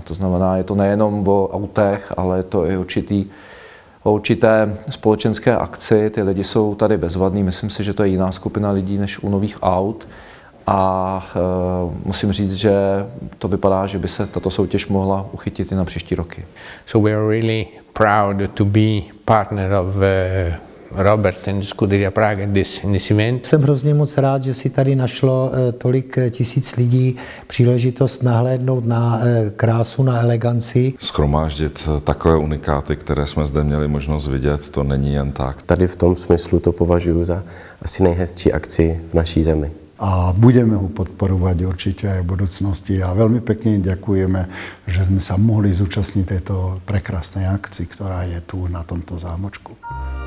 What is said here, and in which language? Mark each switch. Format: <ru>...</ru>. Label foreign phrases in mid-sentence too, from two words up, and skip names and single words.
<cs>To znamená, je to nejenom o autech, ale je to i o určité společenské akci. Ty lidi jsou tady bezvadní. Myslím si, že to je jiná skupina lidí než u nových aut. A musím říct, že to vypadá, že by se tato soutěž mohla uchytit i na příští roky.</cs> <en>So we are really proud to be partner of Robert and Scuderia Prague in this event.</en> <cs>Jsem hrozně moc rád, že si tady našlo tolik tisíc lidí příležitost nahlédnout na krásu, na eleganci. Shromáždit takové unikáty, které jsme zde měli možnost vidět, to není jen tak. Tady v tom smyslu to považuji za asi nejhezčí akci v naší zemi.</cs> <sk>A budeme ho podporovať určite aj v budúcnosti. A veľmi pekne ďakujeme, že sme sa mohli zúčastniť tejto prekrásnej akcii, ktorá je tu na tomto zámočku.</sk>